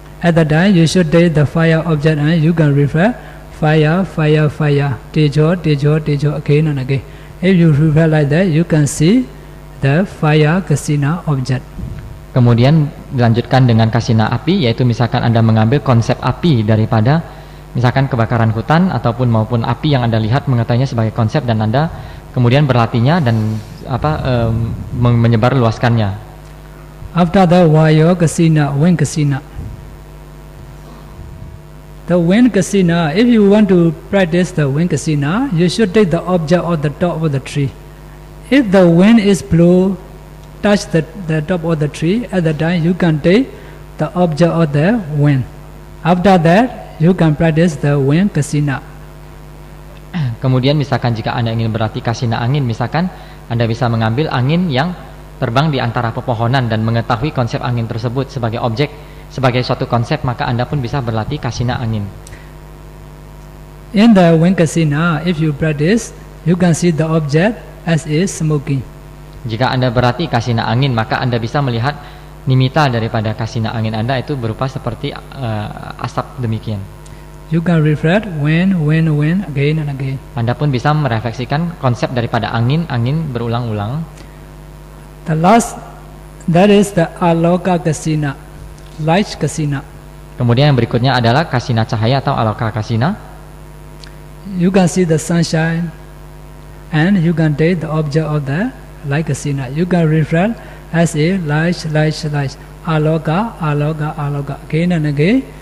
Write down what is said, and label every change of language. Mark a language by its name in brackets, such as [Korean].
[English] At the time you should take the fire object and you can refer fire, tejo again and again. If you refer like that, you can see the fire kasina object. [Indonesian] Kemudian dilanjutkan dengan kasina api, yaitu misalkan Anda mengambil konsep api daripada misalkan kebakaran hutan maupun api yang Anda lihat, mengetahuinya sebagai konsep dan Anda kemudian berlatihnya dan menyebar luaskannya. [English] After the wayo kasina, wind kasina. The wind kasina, if you want to practice the wind kasina, you should take the object of the top of the tree. If the wind is blow, touch the top of the tree, at the time you can take the object of the wind. After that, you can practice the wind kasina. [Indonesian] Kemudian misalkan jika Anda ingin berlatih kasina angin, misalkan Anda bisa mengambil angin yang terbang di antara pepohonan dan mengetahui konsep angin tersebut sebagai objek, sebagai suatu konsep, maka Anda pun bisa berlatih kasina angin. [English] In the wind kasina, if you practice, you can see the object as is smoking. [Indonesian] Jika Anda berlatih kasina angin, maka Anda bisa melihat nimitta daripada kasina angin Anda itu berupa seperti asap demikian. [English] You can reflect wind again and again. [Indonesian] Anda pun bisa merefleksikan konsep daripada angin berulang-ulang. [English] The last, that is the aloka kasina, light kasina. [Indonesian] Kemudian yang berikutnya adalah kasina cahaya atau aloka kasina. [English] You can see the sunshine and you can take the object of the light kasina. You can reflect as a light, aloka, again and again.